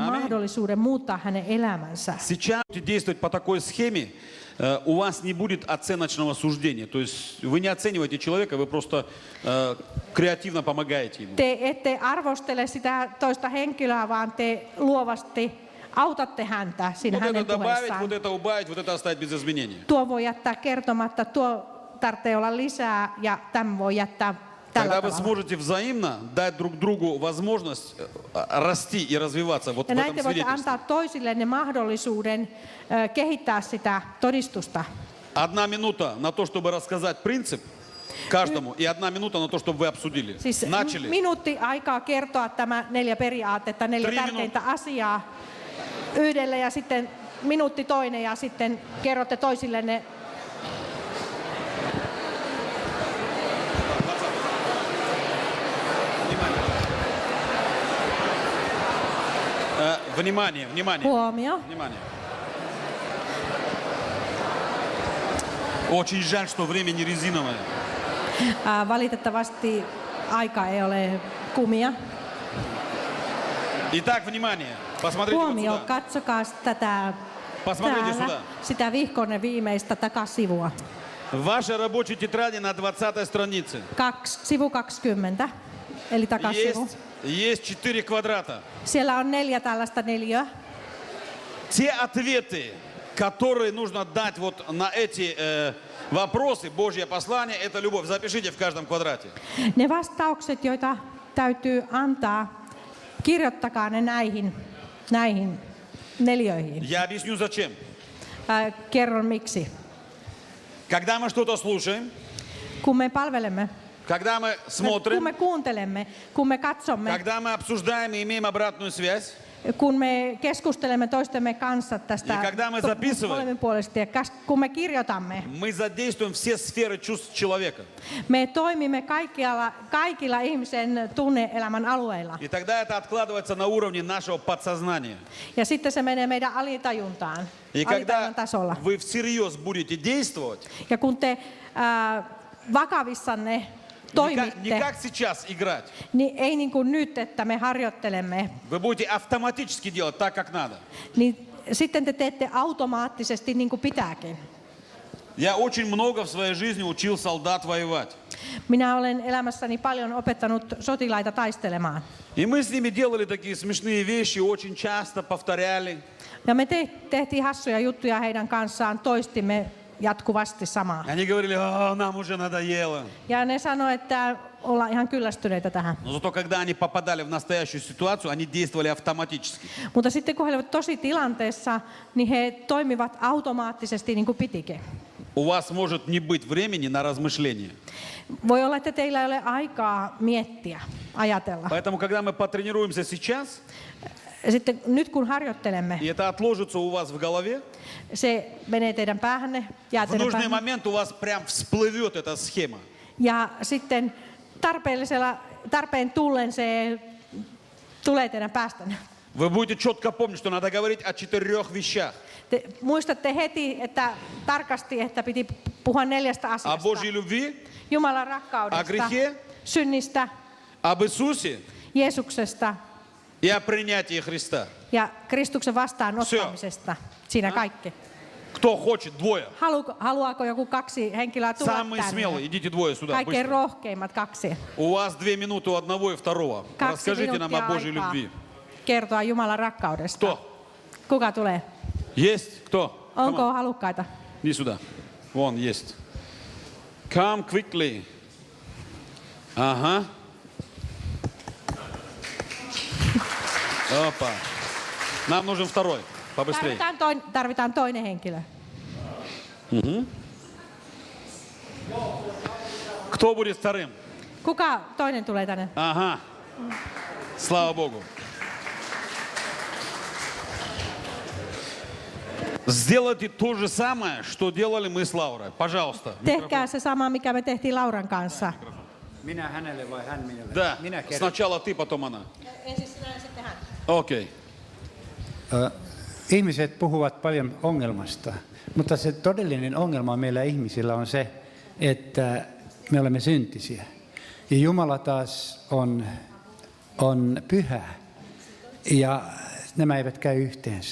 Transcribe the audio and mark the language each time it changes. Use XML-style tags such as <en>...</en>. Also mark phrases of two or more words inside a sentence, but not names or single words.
<fi>Amen. mahdollisuuden muuttaa hänen elämänsä.</fi> <ru>Сейчас будете действовать по такой схеме, у вас не будет оценочного суждения. То есть вы не оцениваете человека, вы просто креативно помогаете ему.</ru> <fi>Te ette arvostele sitä toista henkilöä, vaan te luovasti autatte häntä siinä</fi> <ru>Вот</ru> <fi>hänen</fi> <ru>это добавить,</ru> <fi>puheessaan.</fi> <ru>вот это убавить, вот это оставить без изменения.</ru> <fi>Tuo voi jättää kertomatta, tuo tarvitsee olla lisää ja tämän voi jättää tällä</fi> <ru>Тогда вы</ru> <fi>tavalla.</fi> <ru>сможете взаимно дать друг другу возможность расти и развиваться вот в</ru> <fi>Ja näin</fi> <ru>этом</ru> <fi>te voitte</fi> <ru>свидетельстве.</ru> <fi>antaa toisillenne mahdollisuuden kehittää sitä todistusta.</fi> <ru>1 минута на то, чтобы рассказать принцип каждому, и 1 минута на то, чтобы вы обсудили.</ru> <fi>Siis</fi> <ru>Начали.</ru> <fi>minuutti aikaa kertoa tämä 4 periaatetta, 4 3 tärkeintä asiaa yhdelle ja sitten minuutti toinen ja sitten kerrotte toisillenne.</fi> <ru>Внимание, внимание,</ru> <fi>Huomio.</fi> <ru>внимание. Очень жаль, что время не резиновое.</ru> <fi>Valitettavasti aika ei ole kumia.</fi> <ru>Итак, внимание. Посмотрите вот</ru> <fi>Huomio,</fi> <ru>сюда.</ru> <fi>katsokaa tätä</fi> <ru>Посмотрите</ru> <fi>täällä,</fi> <ru>сюда.</ru> <fi>sitä vihkonne viimeistä takasivua.</fi> <ru>В вашей рабочей тетради на 20 странице</ru> <fi>Sivu 20, eli takasivu.</fi> <ru>есть 4 квадрата.</ru> <fi>Siellä on 4 tällaista neliöä.</fi> <ru>Те ответы, которые нужно дать вот на эти вопросы, Божье послание, это любовь. Запишите в каждом квадрате.</ru> <fi>Ne vastaukset, joita täytyy antaa, kirjoittakaa ne näihin neliöihin.</fi> <ru>Я объясню зачем.</ru> <fi>Kerron miksi.</fi> <ru>Когда мы что-то слушаем,</ru> <fi>Kun me palvelemme,</fi> <ru>когда мы</ru> <fi>kun</fi> <ru>смотрим,</ru> <fi>me kuuntelemme, kun me katsomme,</fi> <ru>когда мы обсуждаем и имеем обратную связь,</ru> <fi>kun me keskustelemme toistemme kanssa tästä</fi> <ru>Ja когда мы записываем,</ru> <fi>molemminpuolisesti ja kun me kirjoitamme,</fi> <ru>мы задействуем все сферы чувств человека.</ru> <fi>me toimimme kaikilla ihmisen tunne-elämän alueilla.</fi> <ru>И тогда это откладывается на уровне нашего подсознания.</ru> <fi>Ja sitten se menee meidän alitajuntaan,</fi> <ru>И</ru> <fi>alitajunnan</fi> <ru>когда</ru> <fi>tasolla.</fi> <ru>вы всерьез будете действовать,</ru> <fi>Ja kun te vakavissanne</fi> <ru>не</ru> <fi>toimitte,</fi> <ru>как сейчас играть,</ru> <fi>niin ei niin kuin nyt, että me harjoittelemme,</fi> <ru>вы будете автоматически делать так, как надо.</ru> <fi>niin sitten te teette automaattisesti niin kuin pitääkin.</fi> <ru>Я очень много в своей жизни учил солдат воевать.</ru> <fi>Minä olen elämässäni paljon opettanut sotilaita taistelemaan.</fi> <ru>И мы с ними делали такие смешные вещи, очень часто повторяли.</ru> <fi>Ja me tehtiin hassuja juttuja heidän kanssaan, toistimme jatkuvasti samaa.</fi> <ru>Они говорили, нам уже надоело.</ru> <fi>Ja ne sanoivat, että ollaan ihan kyllästyneitä tähän.</fi> <ru>Но зато когда они попадали в настоящую ситуацию, они действовали автоматически.</ru> <fi>Mutta sitten kun he olivat tosi tilanteessa, niin he toimivat automaattisesti niin kuin pitikin.</fi> <ru>У вас может не быть времени на размышления.</ru> <fi>Voi olla, että teillä ei ole aikaa miettiä, ajatella.</fi> <ru>Поэтому, когда мы потренируемся сейчас,</ru> <fi>Sitten nyt kun harjoittelemme,</fi> <ru>и это отложится у вас в голове,</ru> <fi>se menee teidän päähänne, jää</fi> <ru>в</ru> <fi>teidän</fi> <ru>нужный</ru> <fi>päähänne.</fi> <ru>момент у вас прям всплывет эта схема.</ru> <fi>Ja sitten tarpeen tullen se tulee teidän päästänne.</fi> <ru>Вы будете четко помнить, что надо говорить о 4 вещах.</ru> <fi>Te muistatte heti, että tarkasti, että piti puhua 4</fi> <ru>О</ru> <fi>asiasta.</fi> <ru>Божьей любви,</ru> <fi>Jumalan</fi> <ru>о</ru> <fi>rakkaudesta,</fi> <ru>грехе,</ru> <fi>synnistä,</fi> <ru>об Иисусе</ru> <fi>Jeesuksesta</fi> <ru>и о принятии Христа.</ru> <fi>ja Kristuksen vastaanottamisesta. Siinä kaikki.</fi> <ru>Кто хочет? 2.</ru> <fi>Haluaako joku 2 henkilöä tulla</fi> <ru>Самые смелые,</ru> <fi>tänne?</fi> <ru>идите 2 сюда,</ru> <fi>Kaikkein</fi> <ru>быстро.</ru> <fi>rohkeimmat 2.</fi> <ru>У вас 2 минуты у одного и второго.</ru> <fi>2</fi> <ru>Расскажите нам о</ru> <fi>minuuttia</fi> <ru>Божьей</ru> <fi>aikaa</fi> <ru>любви.</ru> <fi>kertoa Jumalan rakkaudesta.</fi> <ru>Кто?</ru> <fi>Kuka tulee?</fi> <ru>Есть? Кто? Come</ru> <fi>Onko on. halukkaita?</fi> <ru>Иди сюда. Вон есть.</ru> <en>Come quickly.</en> <ru>Ага. Опа. Нам нужен второй. Побыстрее.</ru> <fi>Tarvitaan toinen henkilö.</fi> <ru>Кто будет вторым?</ru> <fi>Kuka toinen tulee tänne?</fi> <ru>Ага. Слава Богу. Сделайте то же самое, что делали мы с Лаурой. Пожалуйста.</ru> <fi>Tehkää se sama, mikä me tehtiin Lauran kanssa. Minä hänelle vai hän minulle?</fi> <ru>Да.</ru> <fi>Minä kerron.</fi> <ru>Сначала ты, потом она.</ru> <fi>Ensin sinä ja sitten hän. Okei. Ihmiset puhuvat paljon ongelmasta, mutta se todellinen ongelma meillä ihmisillä on se, että me olemme syntisiä. Ja Jumala taas on pyhä ja nämä eivät käy yhteensä.</fi>